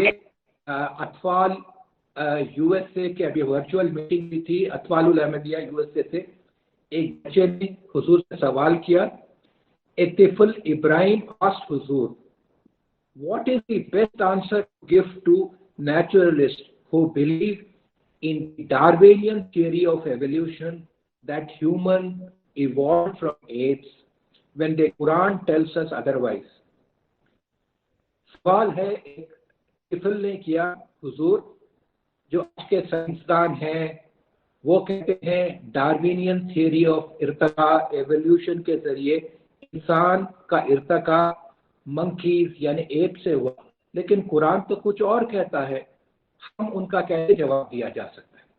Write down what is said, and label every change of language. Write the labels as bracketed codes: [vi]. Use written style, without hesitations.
[hi] ये अतफाल यूएसए के अभी वर्चुअल मीटिंग भी थी, अतफालुल अहमदिया यूएसए से एक बच्चे ने हुजूर से सवाल किया। [en] इतिफुल Ibrahim asked हुजूर what is the best answer to give to naturalists who believe in the Darwinian theory of evolution that human evolved from apes when the Quran tells us otherwise? [hi] सवाल है एक तिफल ने किया, हुजूर जो आज के साइंसदान हैं वो कहते हैं डार्विनियन थियरी ऑफ इर्तका एवोल्यूशन के जरिए इंसान का इर्तका मंकीज यानी एप से हुआ, लेकिन कुरान तो कुछ और कहता है, हम उनका कैसे जवाब दिया जा सकता है।